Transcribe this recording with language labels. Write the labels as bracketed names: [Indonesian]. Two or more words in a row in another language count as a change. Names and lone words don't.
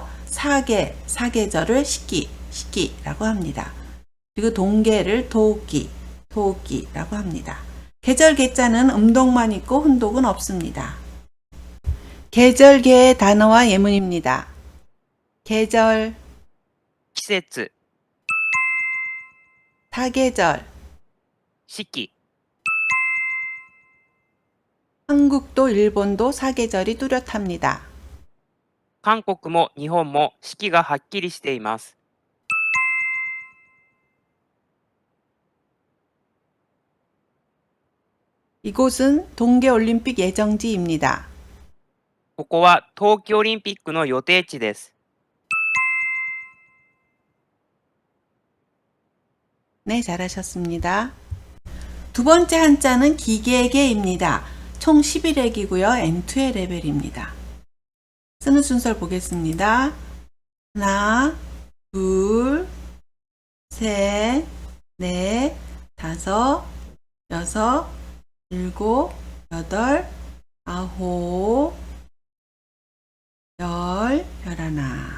[Korean] 사계절을 시기라고 합니다. 그리고 동계를 도우기라고 합니다. 계절 계자는 음독만 있고 훈독은 없습니다. 계절계의 단어와 예문입니다. 계절, [Japanese] 季節、 [Korean] 사계절, [Japanese] 四季、 [Korean] 한국도 일본도 사계절이 뚜렷합니다. [Japanese] 韓国も日本も四季がはっきりしています。 [Korean] 이곳은 동계올림픽 예정지입니다. [Japanese] ここは冬季オリンピックの予定地です。 [Korean] 네, 잘하셨습니다. 두 번째 한자는 기계계입니다. 총 11획이고요. N2의 레벨입니다. 쓰는 순서를 보겠습니다. 하나, 둘, 셋, 넷, 다섯, 여섯, 일곱, 여덟, 아홉, 열, 열하나.